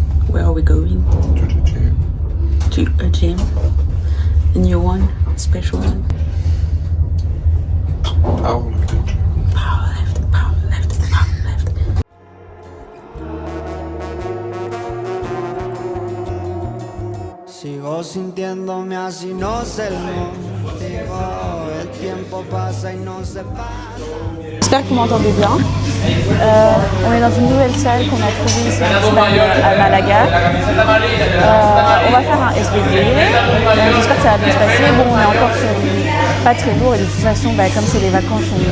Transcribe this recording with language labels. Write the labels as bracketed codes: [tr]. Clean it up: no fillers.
[en] Where are we going? To a gym. A new one, a special one. Power lifting. Power lifting, power lifting, power lifting. [es] Sigo sintiéndome así, no sé el motivo. El tiempo pasa y no se pasa. [fr] J'espère que vous m'entendez bien. On est dans une nouvelle salle qu'on a trouvée ici en Espagne, à Malaga. On va faire un SBD. J'espère que ça va bien se passer. Bon, on est encore sur pas très lourd et de toute façon, comme c'est les vacances,